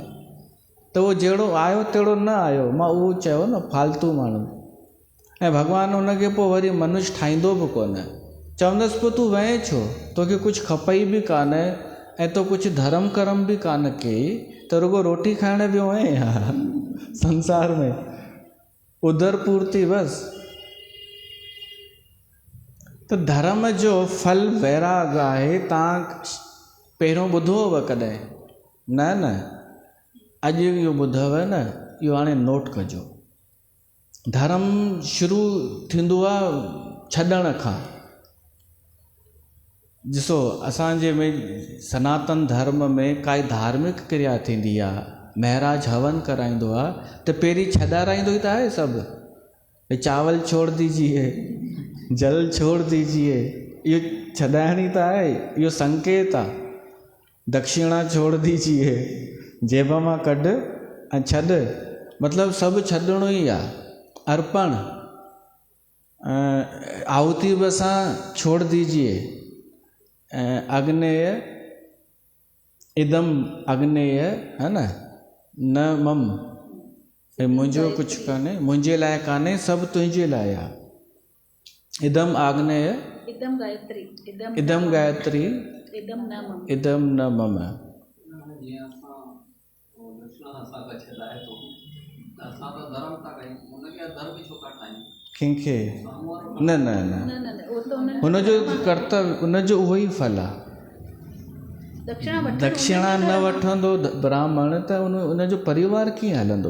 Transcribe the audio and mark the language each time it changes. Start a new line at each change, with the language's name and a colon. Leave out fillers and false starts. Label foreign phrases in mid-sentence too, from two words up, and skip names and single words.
Sindhi: त उहो जहिड़ो आयो तहिड़ो न आयो, मां उहो चयो न, फालतू माण्हू। ऐं भॻवानु हुनखे पोइ वरी मनुष्य ठाहींदो बि कोन, चवंदुसि पोइ तूं वहे छो, तोखे कुझु खपई बि कान्हे ऐं तो कुझु धर्म कर्म बि कान कई, त रुगो रोटी खाइण वियो आहीं हा संसार में, उदर पूर्ति बसि। त धर्म जो फल वैराग आहे। तव्हां पहिरियों ॿुधो हुअव कॾहिं? न अॼु इहो ॿुधव न, इहो हाणे नोट कजो। धर्म शुरू थींदो आहे छॾण खां। ॾिसो, असांजे में सनातन धर्म में काई धार्मिक क्रिया थींदी आहे, महाराज हवन कराईंदो आहे, त पहिरीं छॾाराईंदो ई त आहे सभु,
Hindi: चावल छोड़ दीजिए, जल छोड़ दीजिए,
Sindhi: इहो छॾाइण ई त आहे, इहो संकेत आहे।
Hindi: दक्षिणा छोड़ दीजिए,
Sindhi: जेब मां कढ ऐं छॾ, मतिलबु सभु छॾिणो ई आहे। अर्पण, आहुति बि असां
Hindi: छोड़ दीजिए,
Sanskrit: अग्नेय इदम अग्नेय, है न मम,
Sindhi: मुंहिंजो कुझु कान्हे, मुंहिंजे लाइ कान्हे, सभु तुंहिंजे लाइ आहे।
Sanskrit: इदम आग्नेय, इदम गायत्री, इदम गायत्री, इदम न मम।
Sindhi: कंहिंखे न हुनजो कर्तव्य, हुनजो उहो ई फल आहे। दक्षिणा न वठंदो ब्राह्मण त उनजो परिवार कीअं हलंदो?